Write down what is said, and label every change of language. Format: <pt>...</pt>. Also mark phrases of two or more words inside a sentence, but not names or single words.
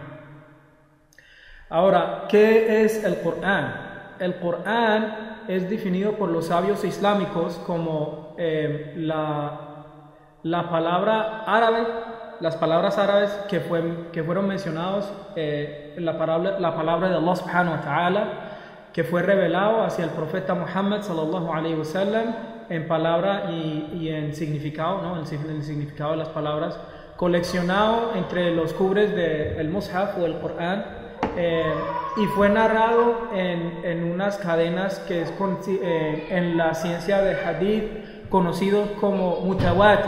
<es>Ahora, ¿qué es el Corán? El Corán es definido por los sabios islámicos como la palabra árabe, las palabras árabes que fueron mencionados, la palabra de Allah</es> <ar>سبحانه وتعالى,</ar> <es>que fue revelado hacia el profeta Muhammad</es> <ar>صلى الله عليه وسلم</ar> <es>en palabra y en significado, ¿no? El significado de las palabras, coleccionado entre los cubres del Mushaf o el Corán, y fue narrado en unas cadenas que es en la ciencia del hadith conocido como mutawatir.</es>